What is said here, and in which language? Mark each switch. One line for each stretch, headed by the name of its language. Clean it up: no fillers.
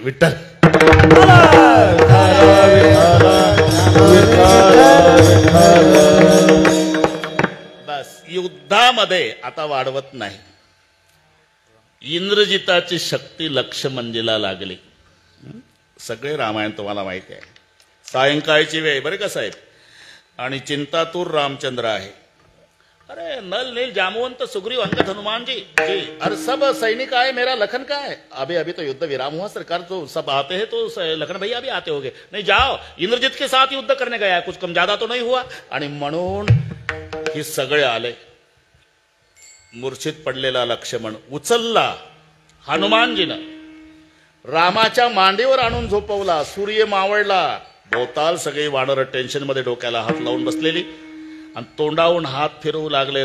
Marathi: विठ्ठल बस युद्धामध्ये आता वाढवत नाही. इंद्रजिताची शक्ती लक्ष्मणजीला लागली. सगळे रामायण तुम्हाला माहिती आहे. सायंकाळची वेळ बरे का साहेब, आणि चिंतातूर रामचंद्र आहे.
Hindi: अरे नल नील जामुवंत सुग्रीव अंगद हनुमान जी अरे सब सैनिक आए, मेरा लखन का है? अभी अभी तो युद्ध विराम हुआ सरकार, तो सब आते हैं तो लखन भैया भी आते होंगे. नहीं जाओ, इंद्रजित के साथ युद्ध करने गया, कुछ कम ज्यादा तो नहीं हुआ.
Marathi: आणि म्हणून हे सगळे आले. मूर्छित पडलेला लक्ष्मण उचलला हनुमानजीनं, रामाच्या मांडीवर आणून झोपवला. सूर्य मावळला. भोवताल सगळी वानर टेन्शन मध्ये डोक्याला हात लावून बसलेली आणि तोंडावून हात फिरवू लागले.